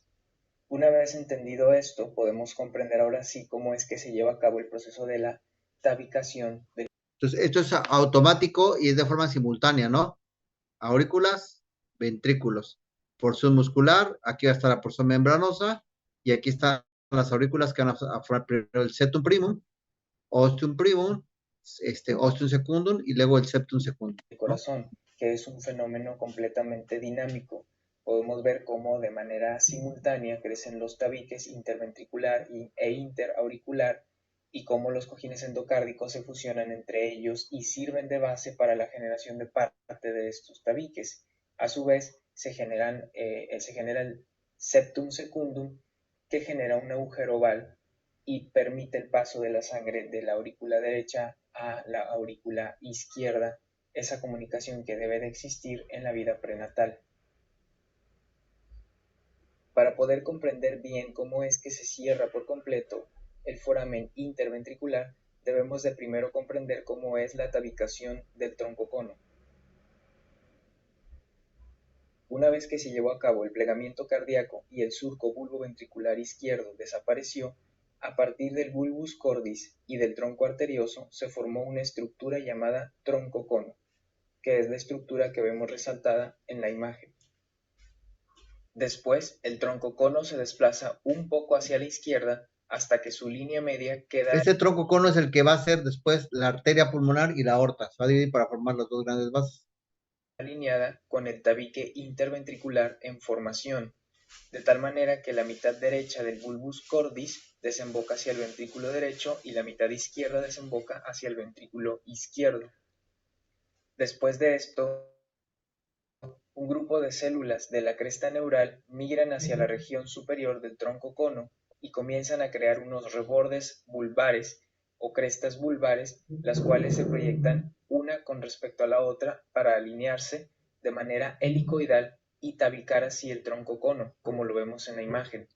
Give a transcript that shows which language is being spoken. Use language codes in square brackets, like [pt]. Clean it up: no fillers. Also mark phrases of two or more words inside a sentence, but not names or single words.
[es] Una vez entendido esto, podemos comprender ahora sí cómo es que se lleva a cabo el proceso de la tabicación del... Entonces, esto es automático y es de forma simultánea, ¿no? Aurículas, ventrículos. Porción muscular, aquí va a estar la porción membranosa y aquí están las aurículas que van a formar primero el [la] septum primum, ostium primum, ostium secundum [es] y luego el [la] septum secundum, [es] ¿no? corazón, que es un fenómeno completamente dinámico. Podemos ver cómo de manera simultánea crecen los tabiques interventricular e interauricular y cómo los cojines endocárdicos se fusionan entre ellos y sirven de base para la generación de parte de estos tabiques. A su vez, se genera el [la] septum secundum, [es] que genera un agujero oval y permite el paso de la sangre de la aurícula derecha a la aurícula izquierda, esa comunicación que debe de existir en la vida prenatal. Para poder comprender bien cómo es que se cierra por completo el foramen interventricular, debemos de primero comprender cómo es la tabicación del troncocono. Una vez que se llevó a cabo el plegamiento cardíaco y el surco bulboventricular izquierdo desapareció, a partir del [la] bulbus cordis [es] y del tronco arterioso se formó una estructura llamada troncocono, que es la estructura que vemos resaltada en la imagen. Después, el troncocono se desplaza un poco hacia la izquierda hasta que su línea media queda... Este troncocono es el que va a ser después la arteria pulmonar y la aorta. Se va a dividir para formar las dos grandes bases. alineada con el tabique interventricular en formación, de tal manera que la mitad derecha del [la] bulbus cordis [es] desemboca hacia el ventrículo derecho y la mitad izquierda desemboca hacia el ventrículo izquierdo. Después de esto, un grupo de células de la cresta neural migran hacia la región superior del tronco cono y comienzan a crear unos rebordes vulvares o crestas vulvares, las cuales se proyectan una con respecto a la otra para alinearse de manera helicoidal y tabicar así el tronco cono, como lo vemos en la imagen.